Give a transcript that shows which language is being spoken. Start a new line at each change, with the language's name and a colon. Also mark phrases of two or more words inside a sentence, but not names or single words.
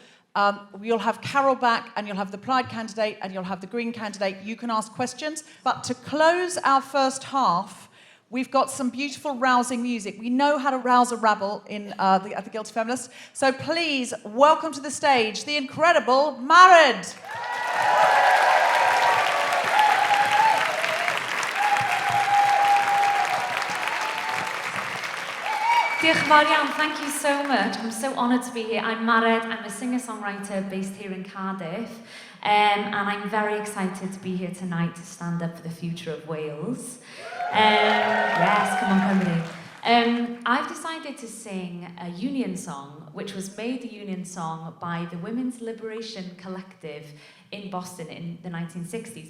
English: You'll have Carol back, and you'll have the Plaid candidate, and you'll have the Green candidate. You can ask questions. But to close our first half, we've got some beautiful, rousing music. We know how to rouse a rabble at the Guilty Feminist. So please welcome to the stage the incredible Mared.
Welsh: Diolch yn fawr iawn,
English: thank you so much. I'm so honoured to be here. I'm Mared, I'm a singer-songwriter based here in Cardiff, and I'm very excited to be here tonight to stand up for the future of Wales. Yes, come on, Comedy. I've decided to sing a union song, which was made a union song by the Women's Liberation Collective in Boston in the 1960s.